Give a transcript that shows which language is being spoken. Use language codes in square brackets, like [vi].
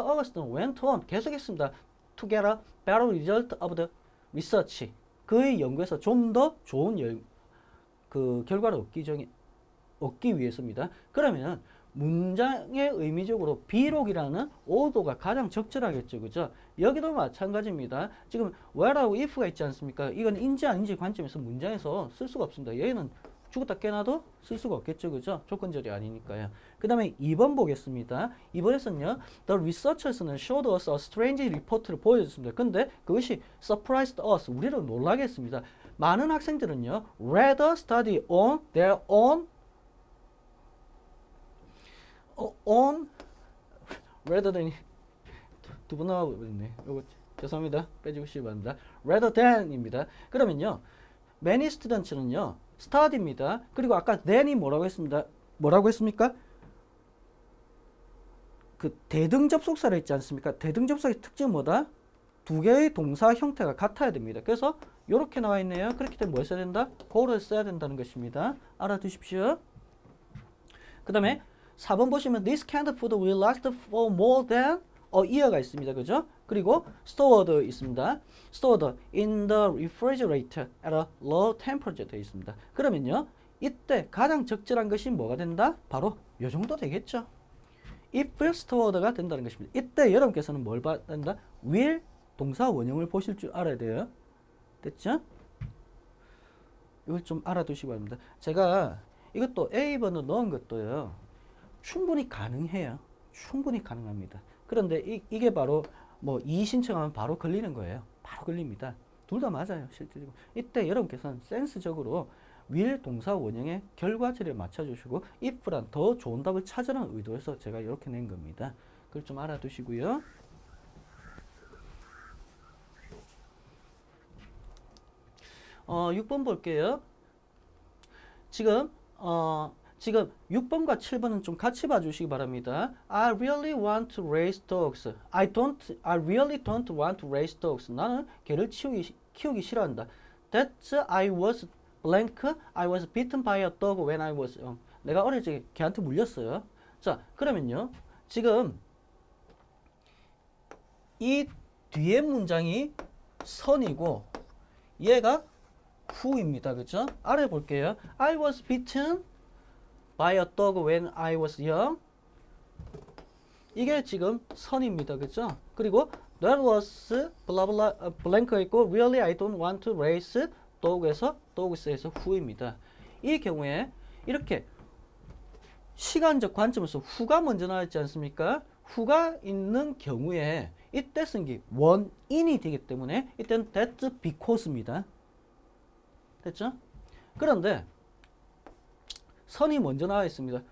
[en] Augustine went on [ko] 계속했습니다. [en] To get a better result of the research. [ko] 그의 연구에서 좀 더 좋은 결과를 얻기 위해서입니다. 그러면 문장의 의미적으로 비록이라는 오도가 가장 적절하겠죠. 그죠? 여기도 마찬가지입니다. 지금 where하고 if가 있지 않습니까? 이건 인지 아닌지 관점에서 문장에서 쓸 수가 없습니다. 얘는 죽었다 깨나도 쓸 수가 없겠죠. 그죠? 조건절이 아니니까요. 그 다음에 2번 보겠습니다. 2번에서는요. [en] The researchers는 showed us a strange report를 [ko] 보여줬습니다. 근데 그것이 [en] surprised us. [ko] 우리를 놀라게 했습니다. 많은 학생들은요. [en] rather study on their own on rather than [ko] 두 번 나와버렸네. 이거 죄송합니다. 빼주시기 바랍니다. rather than입니다. 그러면요. many students는요. study입니다. 그리고 아까 than이 뭐라고 했습니까? 그 대등 접속사를 있지 않습니까? 대등 접속의 특징은 뭐다? 두 개의 동사 형태가 같아야 됩니다. 그래서 이렇게 나와 있네요. 그렇기 때문에 뭘 써야 된다? go를 써야 된다는 것입니다. 알아두십시오. 그 다음에 4번 보시면 [en] this canned food will last for more than a year가 [ko] 있습니다. 그죠? 그리고 stored 있습니다. [en] stored in the refrigerator at a low temperature [ko] 되어 있습니다. 그러면요. 이때 가장 적절한 것이 뭐가 된다? 바로 이 정도 되겠죠. if stored가 된다는 것입니다. 이때 여러분께서는 뭘 봐야 된다? will 동사 원형을 보실 줄 알아야 돼요. 됐죠? 이걸 좀 알아두시기 바랍니다. 제가 이것도 A번호 넣은 것도요. 충분히 가능해요. 충분히 가능합니다. 그런데 이게 바로 뭐 이의 신청하면 바로 걸리는 거예요. 바로 걸립니다. 둘 다 맞아요. 실제로. 이때 여러분께서는 센스적으로 will 동사 원형의 결과절에 맞춰주시고 if란 더 좋은 답을 찾으라는 의도에서 제가 이렇게 낸 겁니다. 그걸 좀 알아두시고요. 어, 6번 볼게요. 지금 6번과 7번은 좀 같이 봐주시기 바랍니다. [en] I really want to raise dogs. I really don't want to raise dogs. [ko] 나는 개를 키우기 싫어한다. [en] That's I was blank. I was bitten by a dog when I was young. [ko] 내가 어릴 적에 개한테 물렸어요. 자, 그러면요. 지금 이 뒤에 문장이 선이고 얘가 후입니다. 그죠? 아래 볼게요. [en] I was bitten by a dog when I was young. [ko] 이게 지금 선입니다. 그죠? 그리고 [en] that was blank [ko] 있고 [en] really I don't want to raise dog에서 dogs에서 [ko] 후입니다. 이 경우에 이렇게 시간적 관점에서 후가 먼저 나왔지 않습니까? 후가 있는 경우에 이때 쓴 게 원인이 되기 때문에 이때는 that's because입니다. 됐죠? 그런데 선이 먼저 나와 있습니다.